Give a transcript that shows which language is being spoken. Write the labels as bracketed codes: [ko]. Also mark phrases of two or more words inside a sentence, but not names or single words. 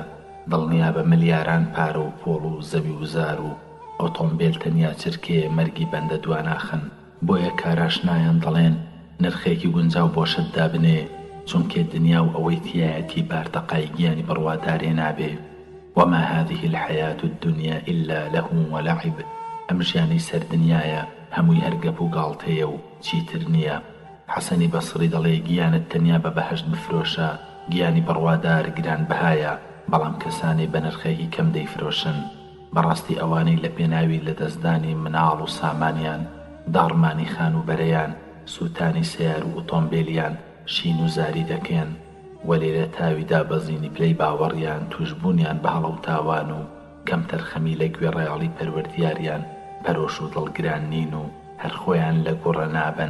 [ckb] دڵنیا بە ملیاران پارە و پۆڵ و زەوی و زار و ئۆتۆمبیل تەنیا چرکێ مەرگی بەندە دواناخن. بۆیە کاراشنایان دەڵێن نرخێکی گونجاو بۆ شتدا بنێ چونکێ دنیا و ئەوەی تایەتی بارتەقای گیانی بڕوادارێ نابێ. [ar] وما هذه الحياة الدنيا إلا لهو ولعب. [ckb] ئەم ژیانەی سەر دنیایە هەمووی هەرگەپ و گاڵتەیە و چیتر نییە. حەسەنی بەسری دەڵێ گیانت تەنیا بە بەهەشت بفرۆشە گیانی بڕوادار گران بەهایە بەڵام کەسانی بە نرخێکی کەم دەیفرۆشن. بەڕاستی ئەوانەی لە پێناوی لە دەستدانی مناڵ و سامانیان داڕمانی خان و بەرەیان سووتانی سیار و ئۆتۆمبیلیان شین و زاری دەکەن وەلێ لە تاویدا بەزینی پلەی باوەڕیان توشبوونیان بە هەڵە و تاوان و کەم تەرخەمی لە گوێڕایاڵی پەروەردیاریان پەرۆش و دڵگران نین و هەر خۆیان لە گوڕە نابن.